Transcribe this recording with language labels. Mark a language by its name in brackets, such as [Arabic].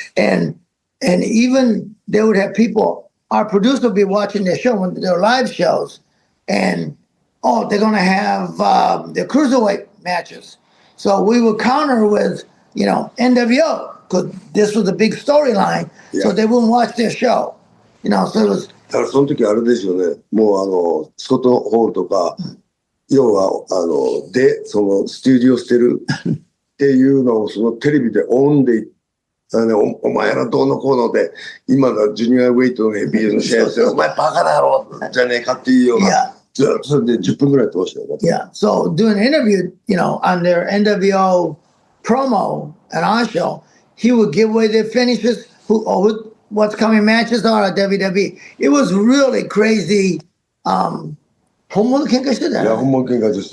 [English] And even they would have people, our producer would be watching their show, when their live shows, and, they're going to have their cruiserweight matches. So we would counter with, NWO. Because this was a big storyline, so they wouldn't watch their show. So it was. [Japanese] だからその時あれですよね。もうスコットホールとか、要はそのスタジオしてるっていうのをそのテレビでオンで、お前らどうのこうので、今のジュニアウェイトのヘビーの試合して、お前バカだろじゃねえかっていうような。ずっとそれで10分ぐらい通してよ。 [English] Yeah. So doing an interview, on their NWO promo and our show. He would give away their finishes, what's coming matches are at WWE. It was really crazy. [Japanese] 本物喧嘩してたよね。 [English] Yeah, [Japanese] 本物喧嘩 [English] just.